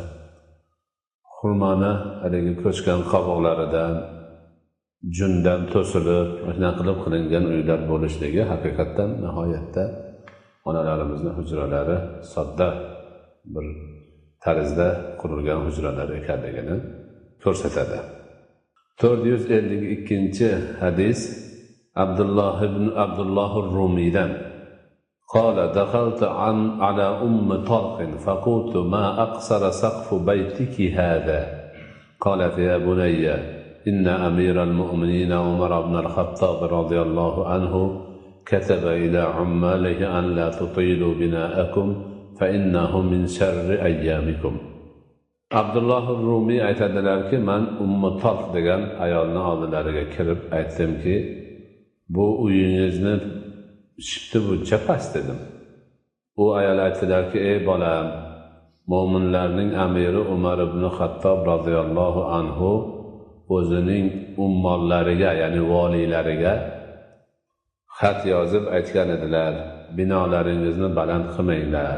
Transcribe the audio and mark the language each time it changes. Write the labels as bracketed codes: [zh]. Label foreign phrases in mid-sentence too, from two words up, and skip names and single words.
[uz] Xurmoni haligi ko'chgan qovoqlaridan, jundan to'silib, mana qilib qilingan uylar bo'lishligi haqiqatdan nihoyatda onalarimizning hujralari sodda bir tarzda qurilgan hujralar ekanligini ko'rsatadi. 452-hadis Abdullah ibn Abdullah ar-Rumiydan [ar] قال دخلت على طرق فقلت ما أقصر سقف بيتك هذا قالت يا بني إن أمير المؤمنين عمر بن الخطاب رضي الله عنه كتب إلى عماله أن لا تطيلوا بناءكم فإنه من شر أيامكم. [uz] Abdullah ar-Rumiy aytadilarki, men Talq degan ayolning oldilariga kirib aytdimki, bu uyingizni shifti buncha past dedim. U ayol aytdilarki, ey bolam, mo'minlarning amiri Umar ibn Xattob [ar] رضي الله عنه [uz] o'zining ummollariga, ya'ni valiylariga xat yozib aytgan edilar, binolaringizni baland qilmanglar.